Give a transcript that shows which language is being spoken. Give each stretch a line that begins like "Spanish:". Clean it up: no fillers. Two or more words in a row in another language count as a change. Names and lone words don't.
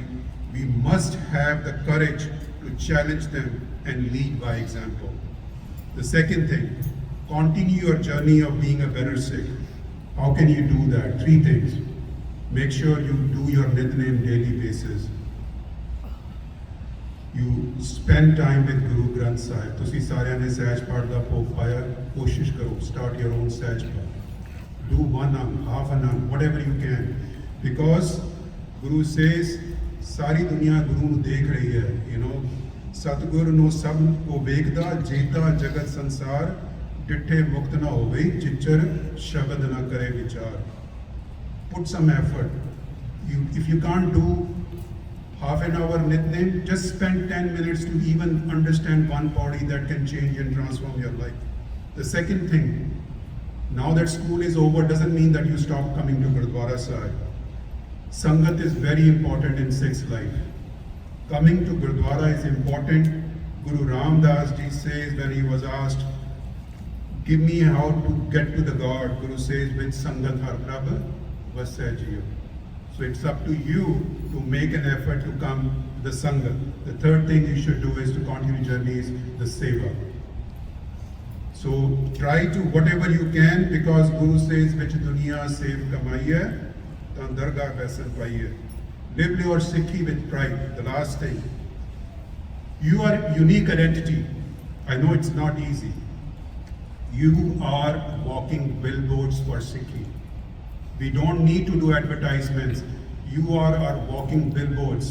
English: We must have the courage to challenge them and lead by example. The second thing, continue your journey of being a better Sikh. How can you do that? 3 things. Make sure you do your Nitnem daily basis. You spend time with Guru Granth Sahib.
Punjabi: ਤੁਸੀਂ ਸਾਰਿਆਂ ਨੇ ਸਹਿਜ ਪਾਠ ਦਾ ਭੋਗ ਪਾਇਆ, ਕੋਸ਼ਿਸ਼ ਕਰੋ,
English: start your own
Punjabi: ਸਹਿਜ ਪਾਠ.
English: Do 1 hour, half an hour, whatever you can. Because Guru says,
Punjabi: ਸਾਰੀ ਦੁਨੀਆ ਗੁਰੂ ਨੂੰ ਦੇਖ ਰਹੀ ਹੈ,
English: you know,
Punjabi: ਸਤਿਗੁਰ ਨੂੰ ਸਭ ਕੋ ਵੇਖਦਾ, ਜੀਤਾ ਜਗਤ ਸੰਸਾਰ, ਡਿੱਠੇ ਮੁਕਤ ਨਾ ਹੋਵੇ, ਜਿਚਰ ਸ਼ਬਦ ਨਾ ਕਰੇ ਵਿਚਾਰ.
English: Put some effort. If you can't do half an hour Nitnem, just spend 10 minutes to even understand one body that can change and transform your life. The second thing, now that school is over doesn't mean that you stop coming to Gurdwara Sahib. Sangat is very important in Sikh's life. Coming to Gurdwara is important. Guru Ram Das ji says when he was asked, give me how to get to the God, Guru says, with
Punjabi: ਸੰਗਤ ਹਰਿ ਪ੍ਰਭ ਵਸਿਆ ਜੀਉ.
English: So it's up to you to make an effort to come to the Sangat. The third thing you should do is to continue journeys, the Seva. So try to whatever you can, because Guru says,
Punjabi: ਵਿਚਿ ਦੁਨੀਆ ਸੇਵ ਕਮਾਈਐ, ਤਾ ਦਰਗਹ ਬੈਸਣੁ ਪਾਈਐ.
English: Live your Sikhi with pride. The last thing. You are unique identity. I know it's not easy. You are walking billboards for Sikhi. We don't need to do advertisements. You are our walking billboards.